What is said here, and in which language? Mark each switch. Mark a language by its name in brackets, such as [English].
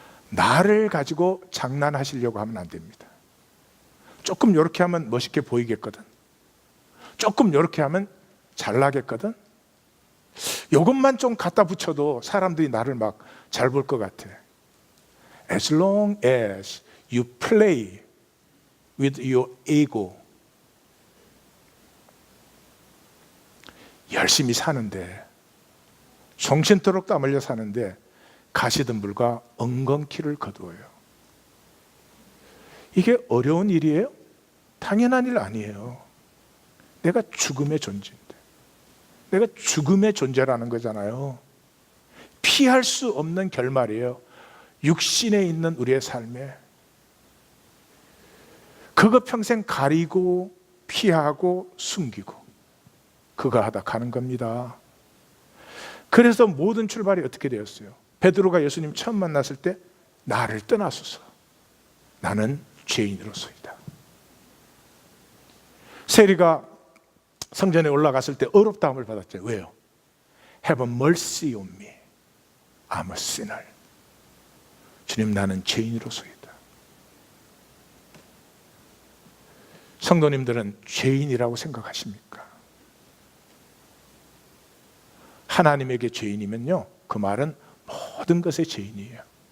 [Korean] 나를 가지고 장난하시려고 하면 안 됩니다. 조금 이렇게 하면 멋있게 보이겠거든, 조금 이렇게 하면 잘나겠거든, 이것만 좀 갖다 붙여도 사람들이 나를 막 잘 볼 것 같아. [English] As long as you play with your ego. [Korean] 열심히 사는데, 정신토록 땀 흘려 사는데 가시덤불과 엉겅퀴를 거두어요. 이게 어려운 일이에요? 당연한 일 아니에요. 내가 죽음의 존재인데, 내가 죽음의 존재라는 거잖아요. 피할 수 없는 결말이에요. 육신에 있는 우리의 삶에. 그거 평생 가리고 피하고 숨기고 그거 하다 가는 겁니다. 그래서 모든 출발이 어떻게 되었어요? 베드로가 예수님 처음 만났을 때, 나를 떠나소서, 나는 죄인으로서이다. 세리가 성전에 올라갔을 때 어렵다함을 받았죠. 왜요? [English] Have mercy on me, I'm a sinner. [Korean] 주님, 나는 죄인으로서이다. 성도님들은 죄인이라고 생각하십니까? 하나님에게 죄인이면요, 그 말은 모든 것의 죄인이에요.